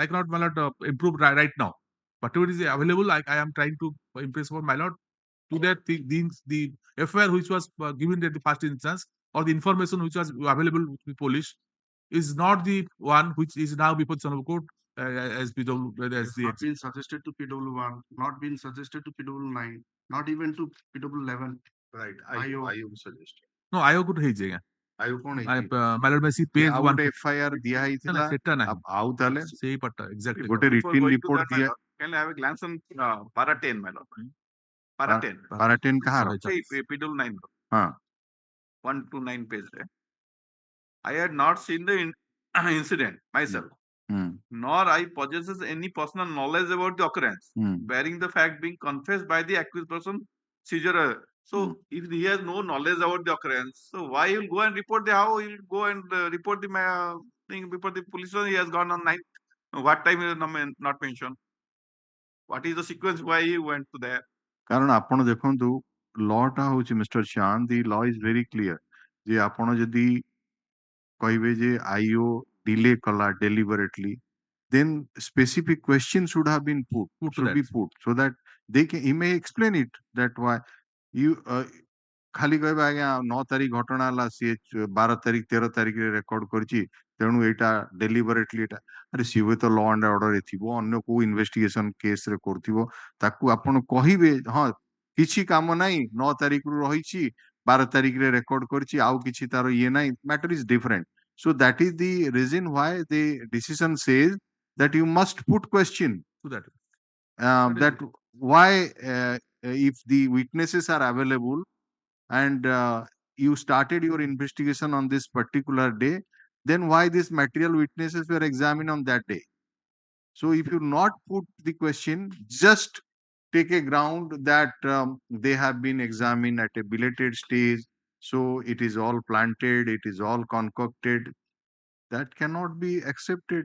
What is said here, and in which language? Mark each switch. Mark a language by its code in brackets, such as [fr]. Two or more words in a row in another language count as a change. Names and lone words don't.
[en] I cannot, my lord, improve right now. Whatever is available, I am trying to impress upon my lord to that the FIR which was given at the first instance, or the information which was available to the police, is not the one which is now before the Honorable Court as PW as It's the not been suggested to PW1, not been suggested to PW9, not even to PW11. Right. IO. IO suggested. no IO could [or] ହେଇଛି ଆଜ୍ଞା IO କଣ [en] my [or] ହେଇଛି? [en] lord may see page [or] ଆଉ 1 ଗୋଟେ FIR ଦିଆ ହେଇଥିଲା ସେଟା ନାହିଁ ଆଉ ତାହେଲେ ସେଇ ପଟ exactly ଗୋଟେ [en] Before written going to report that, my [or] ଦିଆ [en] lord, can I have a glance on para 10, my lord? Para 10. [or] para 10 କାହାର? [en] Say PW9, [or] ହଁ [en] 1 to 9 page. I had not seen the incident myself, ହୁଁ nor I possesses any personal knowledge about the occurrence, ହୁଁ bearing the fact being confessed by the accused person seizure. So if he has no knowledge about the occurrence, so why he will go and report the how he will go and report the thing before the police? He has gone on 9th. What time is not mentioned? What is the sequence why he went to there? [or] କାରଣ ଆପଣ ଦେଖନ୍ତୁ ଲଟା ହଉଛି ମିଷ୍ଟର ଚାନ୍ଦ [en] the law is very clear [or] ଯେ ଆପଣ ଯଦି କହିବେ ଯେ [en] IO delay [or] କଲା ଡେଲିବରେଟଲି [en] then specific questions should have been to should that. be put so that he may explain it that why you [or] ଖାଲି କହିବା ଆଜ୍ଞା 9 ତାରିଖ ଘଟଣା ହେଲା ସିଏ 12 ତାରିଖ 13 ତାରିଖରେ ରେକର୍ଡ କରିଛି ତେଣୁ ଏଇଟା ଡେଲିବରେଟଲି ଏଇଟା ଆରେ ସିଏ ହୁଏତ [en] law and orderରେ [or] ଥିବ ଅନ୍ୟ କୋଉ [en] investigation caseରେ [or] କରୁଥିବ ତାକୁ ଆପଣ କହିବେ ହଁ କିଛି କାମ ନାହିଁ 9 ତାରିଖରୁ ରହିଛି 12 ତାରିଖରେ ରେକର୍ଡ କରିଛି ଆଉ କିଛି ତାର ଇଏ ନାହିଁ [en] matter is different so that is the reason why the decision says that you must put question to that that why if the witnesses are available and you started your investigation on this particular day then why these material witnesses were examined on that day so if you not put the question just take a ground that they have been examined at a belated stage so it is all planted it is all concocted that cannot be accepted.